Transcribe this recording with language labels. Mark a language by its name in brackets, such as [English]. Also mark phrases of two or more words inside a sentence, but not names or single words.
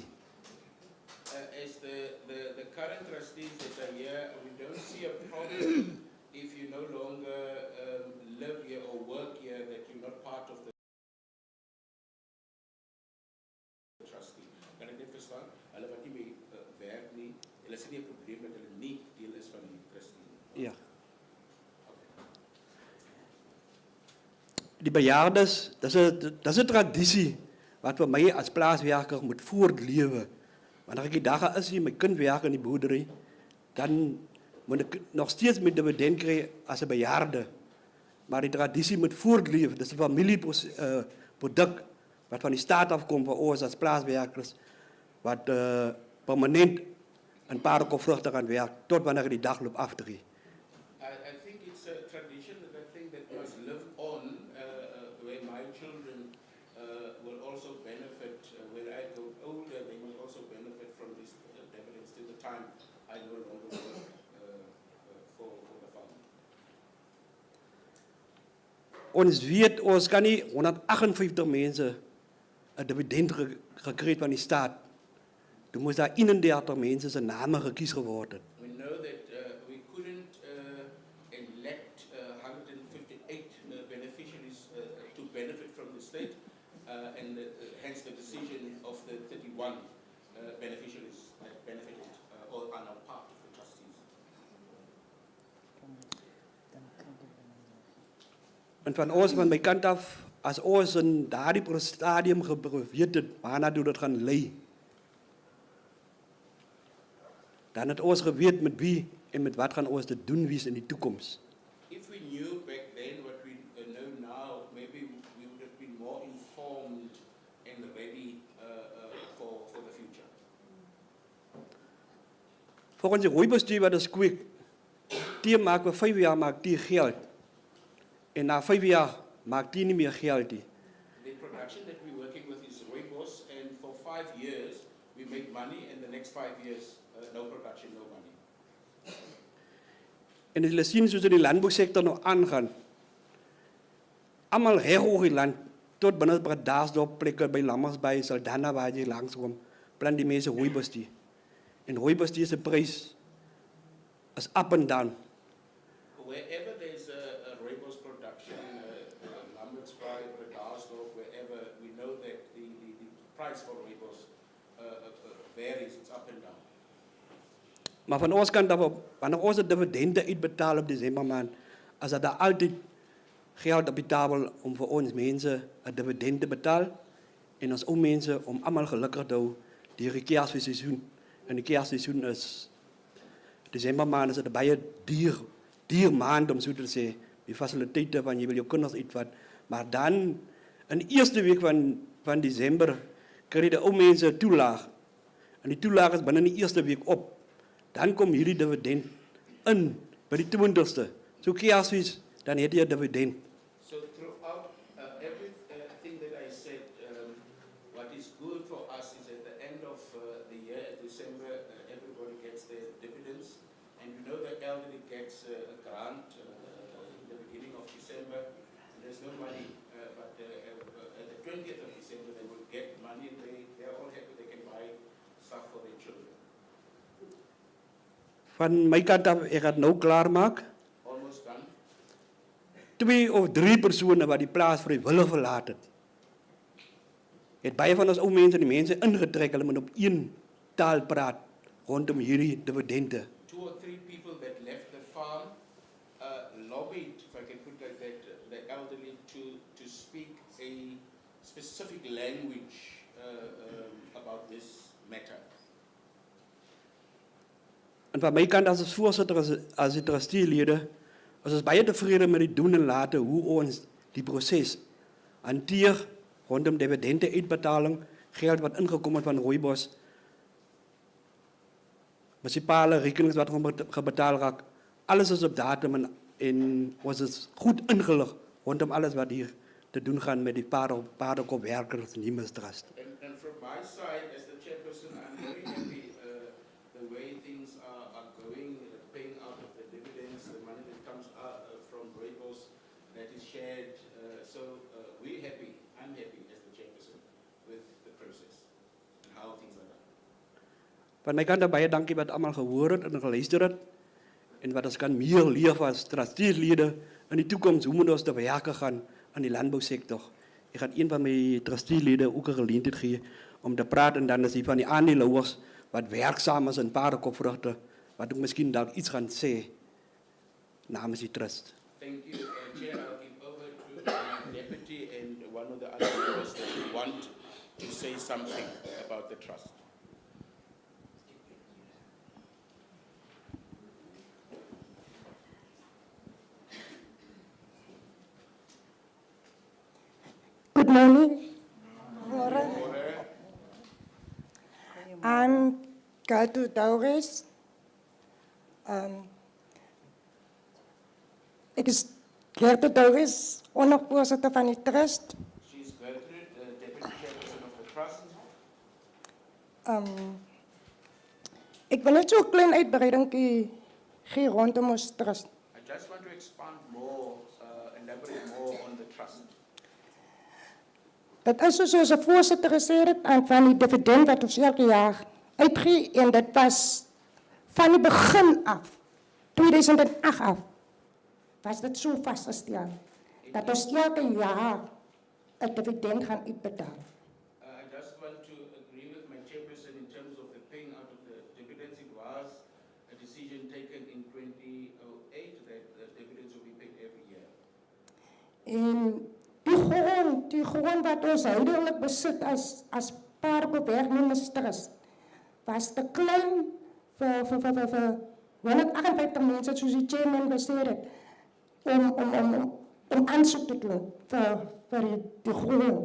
[English] As the current trustees that are here, we don't see a problem if you no longer live here or work here, that you're not part of the trustee. [Afrikaans] Kan ek net verstaan? Hulle wat nie meer werk nie, hulle sien nie 'n probleem dat hulle nie deel is van die trustee. Ja. Die bejaardes, dis 'n tradisie wat vir my as plaaswerker moet voortlewe. Wanneer ek die dag is hier my kind werk in die boerdery, dan moet ek nog steeds met dividend kry as 'n bejaarde. Maar die tradisie moet voortleef. Dis 'n familieproduk wat van die staat afkom vir ons as plaaswerkers wat permanent in Paardekoprugte gaan werk tot wanneer die dag loop aftree. [English] I think it's a tradition that I think that must live on, where my children will also benefit. When I go older, they will also benefit from this dividends till the time I no longer work for the farm. [Afrikaans] Ons weet, ons kan nie 158 mense 'n dividend gekry het van die staat. Toen moes daar 31 mense se name gekies geword het. [English] We know that we couldn't elect 158 beneficiaries to benefit from the state, and hence the decision of the 31 beneficiaries that benefited or are now part of the trustees. [Afrikaans] En van ons, van my kant af, as ons in daardie stadium geweet het waarna toe dit gaan lei, dan het ons geweet met wie en met wat gaan ons dit doen wees in die toekoms. [English] If we knew back then what we know now, maybe we would have been more informed and ready for the future. [Afrikaans] Volgens die rooibestuur wat ons kweek, die maak we 5 jaar maak die geld. En na 5 jaar maak die nie meer geld nie. [English] The production that we're working with is rooibos, and for 5 years we make money, and the next 5 years no production, no money. [Afrikaans] En as julle sien soos die landbousektor nou aangaan, almal reg oor die land, tot binne Bredasdorp, plekke by Lammersbaai, Saldanha waar jy langskom, plant die mense rooibos. En rooibos se prys is [English] up and down. Wherever there's a rooibos production, Lambertsbaai, Bredasdorp, wherever, we know that the price for rooibos varies, it's up and down. [Afrikaans] Maar van ons kant af, wanneer ons die dividende uitbetaal op Desember maand, is dat daar altyd geld op die tafel om vir ons mense 'n dividend te betaal en ons ou mense om almal gelukkig te hou deur die Kersseisoen. En die Kersseisoen is Desember maand, is dit 'n baie duur maand om so te sê, die fasiliteite van jy wil jou kinders uitvat, maar dan in die eerste week van Desember kry die ou mense 'n toelaag. En die toelaag is binne die eerste week op. Dan kom hierdie dividend in by die 20ste. So Kersfees, dan het jy 'n dividend. [English] So throughout everything that I said, what is good for us is at the end of the year, at December, everybody gets their dividends, and you know the elderly gets a grant in the beginning of December, and there's no money, but at the 20th of December they will get money, and they're all happy they can buy stuff for their children. [Afrikaans] Van my kant af, ek gaan nou klaar maak. [English] Almost done. [Afrikaans] 2 of 3 persone wat die plaas vrywillig verlaat het. Het baie van ons ou mense, die mense ingetrek, hulle moet op een taal praat rondom hierdie dividende. [English] 2 or 3 people that left the farm lobbied, if I can put it like that, the elderly to speak a specific language about this matter. [Afrikaans] En van my kant as voorsitter, as die trusteelede, ons is baie tevrede met die doen en late, hoe ons die proses hanteer rondom dividende uitbetaling, geld wat ingekom het van Rooibos, munisipale rekenings wat gebetaal raak, alles is op datum en ons is goed ingelig rondom alles wat hier te doen gaan met die paardenkopwerkers Niemers Trust. [English] And from my side, as the chairperson, I'm very happy the way things are going, paying out of the dividends, the money that comes out from Rooibos that is shared. We're happy. I'm happy as the chairperson with the process and how things are done. [Afrikaans] Van my kant baie dankie wat almal gehoor het en geluister het en wat ons kan meer leef as trusteelede in die toekoms, hoe moet ons te werk gaan aan die landbousektor. Ek gaan een van my trusteelede ook 'n geleentheid gee om te praat en dan is die van die aandeelhouers wat werksaam is in paardenkopvrugte wat ook miskien dalk iets gaan sê namens die trust. [English] Thank you, Chair. I'll give over to the deputy and one of the other members that want to say something about the trust. Good morning. I'm Gatu Daures. [Afrikaans] Ek is Gatu Daures, ondervoorsitter van die trust. [English] She's Gertrude, the deputy chairperson of the trust. [Afrikaans] Ek wil net so 'n klein uitbreiding gee rondom ons trust. [English] I just want to expand more, elaborate more on the trust. [Afrikaans] Dat is soos 'n voorsitter gesê het aan van die dividend wat ons elke jaar uitgee en dit was van die begin af, 2008 af, was dit so vasgestel dat ons elke jaar 'n dividend gaan uitbetaal. [English] I just want to agree with my chairperson in terms of the paying out of the dividends. It was a decision taken in 2008 that the dividends will be paid every year. [Afrikaans] En die grond wat ons huidelik besit as paardenkopwerknemers trust was te klein vir 158 mense soos die chairman gesê het om aansoek te doen vir die grond.